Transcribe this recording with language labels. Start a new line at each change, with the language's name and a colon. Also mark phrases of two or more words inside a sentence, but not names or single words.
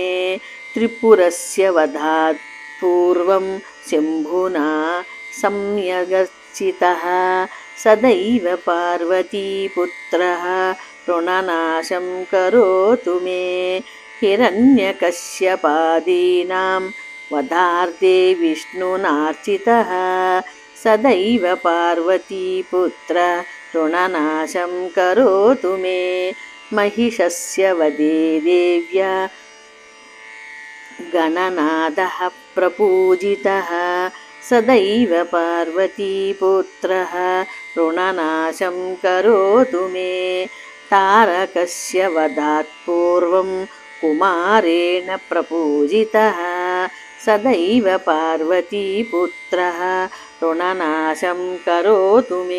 Sanskrit: త్రిపురస్య వధాత్ పూర్వం శంభునా సంయగర్చితః సదైవ పార్వతీపుత్రః రుణనాశం కరోతు మే. హిరణ్యకశ్యపాదీనాం వధార్థే విష్ణునార్చితః సదైవ పార్వతీపుత్రః రుణనాశం కరోతు మే. महिषस्य वधे देव्या गणनादः प्रपूजितः सदैव पार्वतीपुत्रः ऋणनाशं करोतु मे. तारकस्य वधात् पूर्वं कुमारेण प्रपूजितः सदैव पार्वतीपुत्रः ऋणनाशं करोतु मे.